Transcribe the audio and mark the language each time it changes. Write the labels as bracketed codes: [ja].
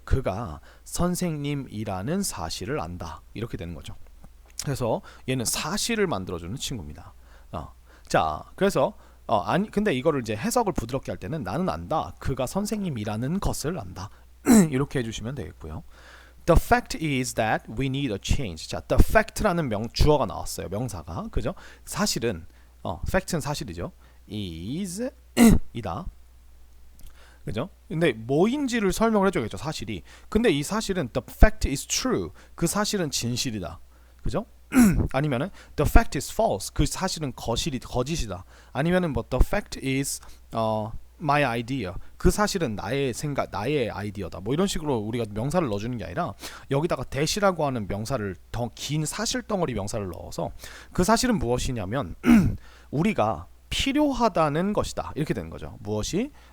[ko] 그가 선생님이라는 사실을 안다. 이렇게 되는 거죠. 그래서 얘는 사실을 만들어주는 친구입니다. 자, 그래서 근데 이거를 이제 해석을 부드럽게 할 때는 나는 안다. 그가 선생님이라는 것을 안다. 이렇게 해주시면 되겠고요. [en] The fact is that we need a change. [ko] 자, the fact라는 주어가 나왔어요. 명사가. 그죠? 사실은 fact는 사실이죠. is 이다. 그죠? 근데 뭐인지를 설명을 해줘야겠죠. 사실이. 근데 이 사실은 [en] the fact is true. [ko] 그 사실은 진실이다. 그죠? 아니면은 [en] the fact is false. [ko] 그 사실은 거짓이다. 아니면은 뭐 [en] the fact is my idea. [ko] 그 사실은 나의 생각, 나의 아이디어다. 뭐 이런 식으로 우리가 명사를 넣어주는 게 아니라 여기다가 that이라고 하는 명사를 더 긴 사실 덩어리 명사를 넣어서 그 사실은 무엇이냐면 우리가 필요하다는 것이다. 이렇게 되는 거죠. 무엇이?